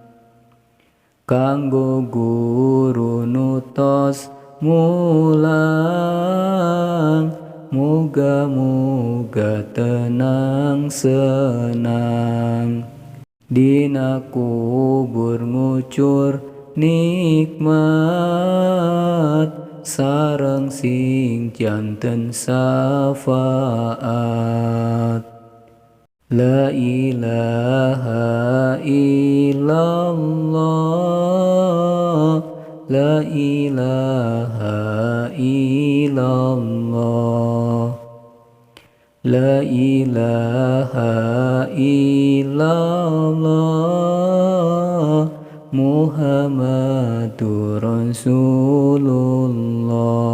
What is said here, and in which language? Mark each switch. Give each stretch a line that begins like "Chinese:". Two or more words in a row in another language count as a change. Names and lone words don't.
Sundanese: Kanggo guru nutos mulang muga-muga tenang senang. Dina kubur ngucur nikmat sareng sing janten syafaat.
Arabic: لا إله إلا الله لا إله إلا الله لا إله إلا الله محمد رسول الله.